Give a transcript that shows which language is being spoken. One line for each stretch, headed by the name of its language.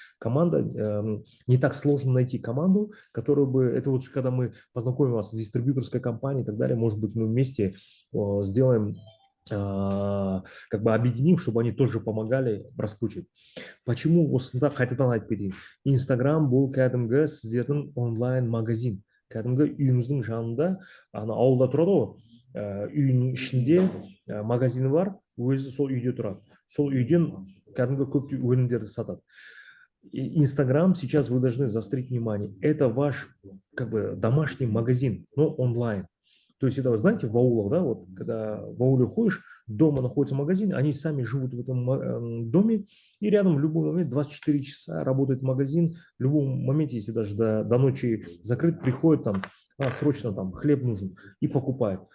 Russian: Команда, не так сложно найти команду, которая бы, это вот когда мы познакомим вас с дистрибьюторской компанией и так далее, может быть, мы вместе сделаем, как бы объединим, чтобы они тоже помогали раскручивать. Почему
Kazakh: осында қайтадан айтып кетейін? Инстаграм бұл кәдімгі сіздердің онлайн-магазин. Кәдімгі үйіңіздің жанында, ана ауылда тұрады ғой, үйінің ішінде магазині бар, өзі сол үйде тұрады. Сол үйден кәдімгі көп өнімдерді сатады.
Russian: Инстаграм сейчас вы должны заострить внимание. Это ваш как бы домашний магазин, но онлайн. То есть это, вы знаете, в аулах, да, вот когда в ауле ходишь, дома находится магазин, они сами живут в этом доме, и рядом в любой момент 24 часа работает магазин, в любом моменте, если даже до ночи закрыт, приходит там, срочно там хлеб нужен и покупает.